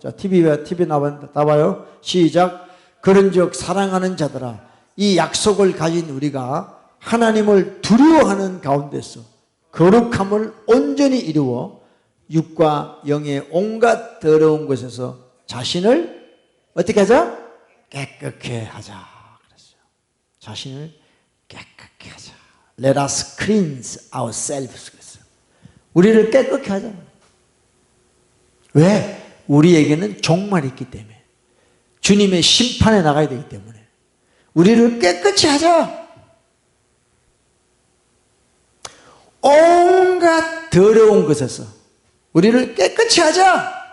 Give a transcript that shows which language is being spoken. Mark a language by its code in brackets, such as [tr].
[ko] 자, TV 나와요. 시작. 그런즉 사랑하는 자들아, 이 약속을 가진 우리가 하나님을 두려워하는 가운데서 거룩함을 온전히 이루어 육과 영의 온갖 더러운 것에서 자신을 어떻게 하자? 깨끗게 하자 그랬어요. 자신을 깨끗게 하자. [en] Let us cleanse ourselves [ko] 그랬어요. 우리를 깨끗게 하자. 왜? 우리에게는 종말이 있기 때문에, 주님의 심판에 나가야 되기 때문에 우리를 깨끗이 하자. 온갖 더러운 것에서 우리를 깨끗이 하자.